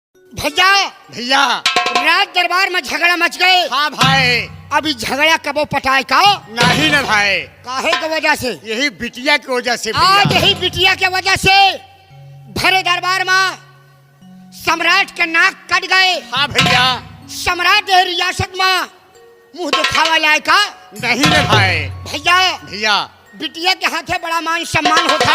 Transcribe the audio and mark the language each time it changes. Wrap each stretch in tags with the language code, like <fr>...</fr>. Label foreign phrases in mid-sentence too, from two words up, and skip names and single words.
<bho>भैया भैया रात दरबार में झगड़ा मच गए। हाँ भाई। अभी झगड़ा कबो पटाए का नहीं न भाई। काहे की वजह से? यही बिटिया की वजह से आज यही बिटिया के वजह से भरे दरबार में सम्राट के नाक कट गए। हाँ भैया। सम्राट रियासत में मुंह दिखावा लाए का नहीं न भाई। भैया भैया बिटिया के हाथे बड़ा मान सम्मान होता</bho>